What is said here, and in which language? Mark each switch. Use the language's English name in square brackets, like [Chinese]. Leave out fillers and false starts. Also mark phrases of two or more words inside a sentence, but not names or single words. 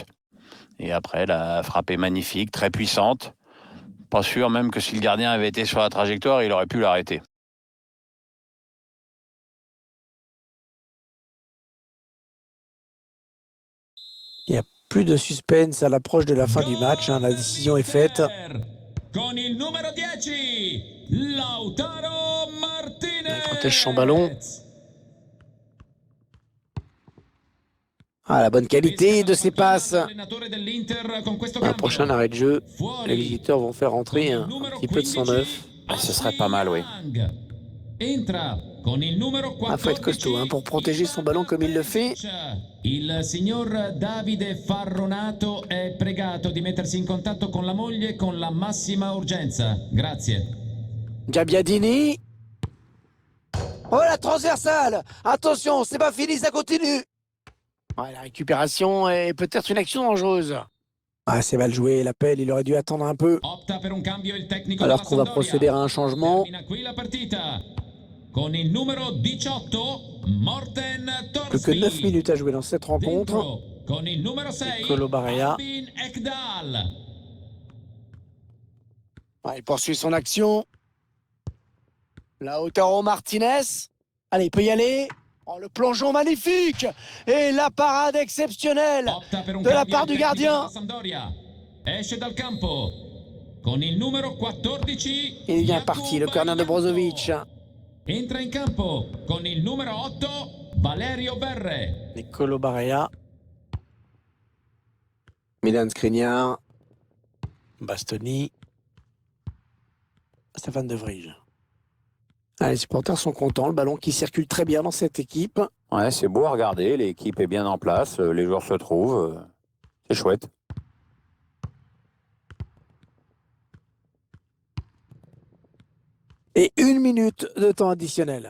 [French] Et après, la frappe est magnifique, très puissante. Pas sûr même que si le gardien avait été sur la trajectoire, il aurait pu l'arrêter. Il n'y a plus de suspense à l'approche de la fin du match. La décision est faite. [Italian] Con il numero 10, Lautaro Martinez. [French] Il protège son ballon. Ah, la bonne qualité de ses passes. Un prochain arrêt de jeu. Les visiteurs vont faire entrer un petit peu de 109. Ce serait pas mal, oui. Il faut être costaud pour protéger son ballon comme il le fait. [Italian] Il signor Davide Farronato è pregato di mettersi in contatto con la moglie con la massima urgenza. Grazie. Gabbiadini. [French] Oh, la transversale! Attention, c'est pas fini, ça continue! Ouais, la récupération est peut-être une action dangereuse. Ah, c'est mal joué, l'appel, il aurait dû attendre un peu. [Italian] Opta per un cambio il tecnico [French] Alors [Italian] della [French] qu'on va [Italian] Sampdoria. [French] procéder à un changement. [Italian] Termina qui la partita. Con il numero 18, Morten [French] Plus que 9 [Italian] Torsby. [French] minutes à jouer dans cette rencontre. [Italian] Dentro, con il numero 6, Nicolo Barella. Albin Ekdal. [French] Ouais, il poursuit son action. Lautaro Martinez. Allez, il peut y aller. Oh, le plongeon magnifique! Et la parade exceptionnelle [Italian] Opta per un [French] de la [Italian] cambio [French] part [Italian] il [French] du [Italian] tecnico [French] gardien. [Italian] della Sampdoria. Esce dal campo. Con il numero 14, [French] Il est bien [Italian] Jakub [French] parti, le corner de Brozovic. [Italian] Entra in campo con il numero 8, Valerio Verre. [French] Nicolo Barella. Milan Skriniar. Bastoni. Stéphane De Vrij. Ah, les supporters sont contents, le ballon qui circule très bien dans cette équipe. Ouais, c'est beau à regarder, l'équipe est bien en place, les joueurs se trouvent, c'est chouette. Et 1 minute de temps additionnel.